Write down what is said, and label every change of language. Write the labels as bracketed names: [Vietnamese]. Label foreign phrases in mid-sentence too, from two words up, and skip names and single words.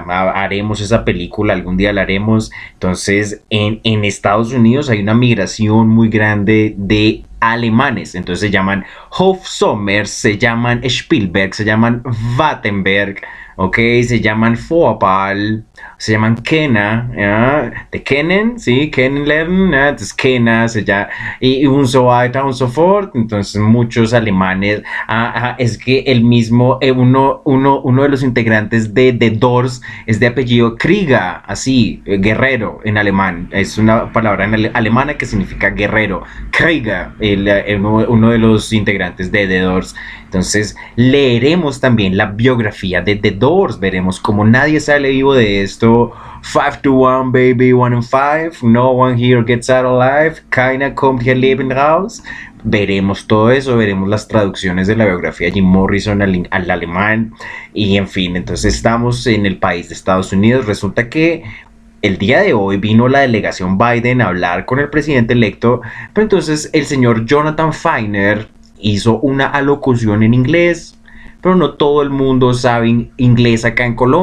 [Spanish] Haremos esa película, algún día la haremos. Entonces, en Estados Unidos hay una migración muy grande de alemanes. Entonces se llaman Hofsommers, se llaman Spielberg, se llaman Wattenberg, ok, se llaman Vorpal, se llaman Kena, ¿ya? De Kennen, sí, Kennenlernen, ¿ya? Entonces Kena, y un [German] so weiter und so fort. [Spanish] Entonces muchos alemanes, es que el mismo, uno de los integrantes de The Doors es de apellido Krieger, así, guerrero en alemán, es una palabra en alemana que significa guerrero, Krieger, uno de los integrantes de The Doors. Entonces leeremos también la biografía de The Doors, veremos cómo nadie sale vivo de esto. [English] 5 to 1, baby, 1 in 5, no one here gets out alive, [German] keiner kommt hier lebend raus. [Spanish] Veremos todo eso, veremos las traducciones de la biografía de Jim Morrison al alemán y en fin. Entonces estamos en el país de Estados Unidos. Resulta que el día de hoy vino la delegación Biden a hablar con el presidente electo, pero entonces el señor Jonathan Feiner hizo una alocución en inglés, pero no todo el mundo sabe inglés acá en Colombia.